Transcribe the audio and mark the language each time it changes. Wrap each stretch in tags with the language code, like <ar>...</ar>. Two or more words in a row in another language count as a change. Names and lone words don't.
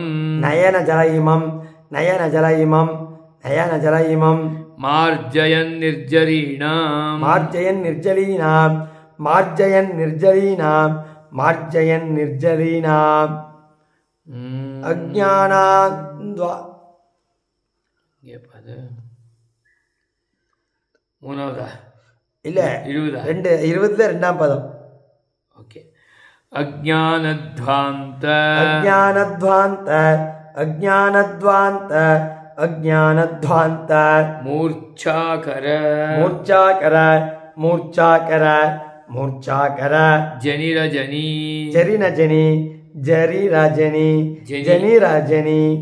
<sa>नयनजलहिमं नयनजलहिमं नयनजलहिमं मार्जयन् निर्जरीणां मार्जयन् निर्जलीनां मार्जयन् निर्जलीनां मार्जयन् निर्जलीनाम् अज्ञानाद्वा</sa> <ta>மூணாவதா இல்ல 20 ரெண்டாம் பதம் ஓகே அஜ்ஞானத்வாந்த</ta> <sa>अज्ञानध्वान्त अज्ञानध्वान्त अज्ञानध्वान्त मूर्छाकर मूर्छाकर मूर्छाकर मूर्छाकर जनिरजनी जरिनजनी जरिरजनी जनिरजनी</sa>